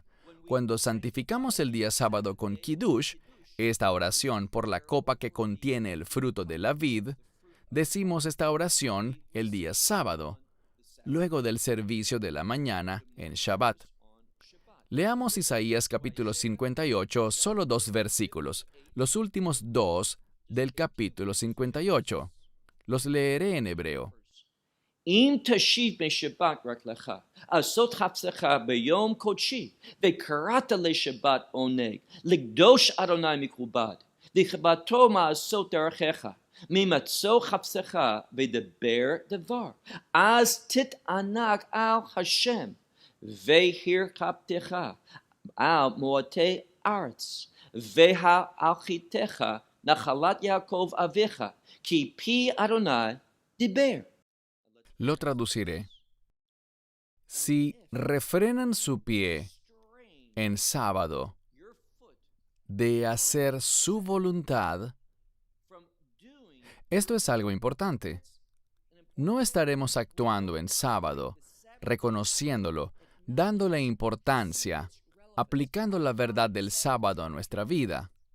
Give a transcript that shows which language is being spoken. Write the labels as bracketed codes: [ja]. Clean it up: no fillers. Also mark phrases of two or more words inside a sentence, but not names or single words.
[es] Cuando santificamos el día sábado con Kiddush, esta oración por la copa que contiene el fruto de la vid, decimos esta oración el día sábado, luego del servicio de la mañana en Shabbat. Leamos Isaías capítulo 58, solo 2 versículos, los últimos 2 del capítulo 58. Los leeré en hebreo. [he] אם תשיב משבת רק לך, לעשות חפצך ביום קודשי, וקראת לשבת עונג, לקדוש אדוני מכובד, וכבדתו מעשות דרכך, ממצוא חפצך ודבר דבר, אז תתענג על השם, והרחבתך על מועטי ארץ, והלכיתך נחלת יעקב אביך, כי פי אדוני דיבר. [es] Lo traduciré. Si refrenan su pie en sábado de hacer su voluntad, esto es algo importante. No estaremos actuando en sábado, reconociéndolo, dándole importancia, aplicando la verdad del sábado a nuestra vida.